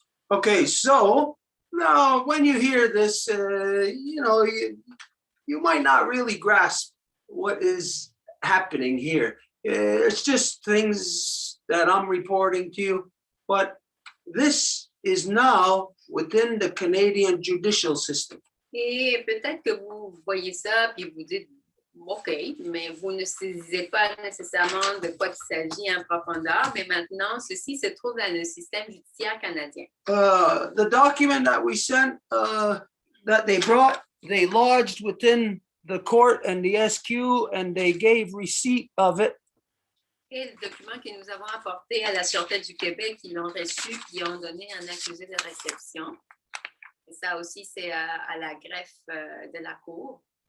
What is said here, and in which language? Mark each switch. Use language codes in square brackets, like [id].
[en] Okay, so now when you hear this, you might not really grasp what is happening here. It's just things that I'm reporting to you, but this is now within the Canadian judicial system. [fr] Et peut-être que vous voyez ça puis vous dites OK, mais vous ne saisissez pas nécessairement de quoi il s'agit en profondeur, mais maintenant, ceci se trouve dans le système judiciaire canadien. [en] The document that we sent, that they brought, they lodged within the court and the SQ, and they gave receipt of it. [fr] Et le document que nous avons apporté à la Sûreté du Québec, ils l'ont reçu puis ont donné un accusé de réception. Et ça aussi, c'est à la greffe de la Cour.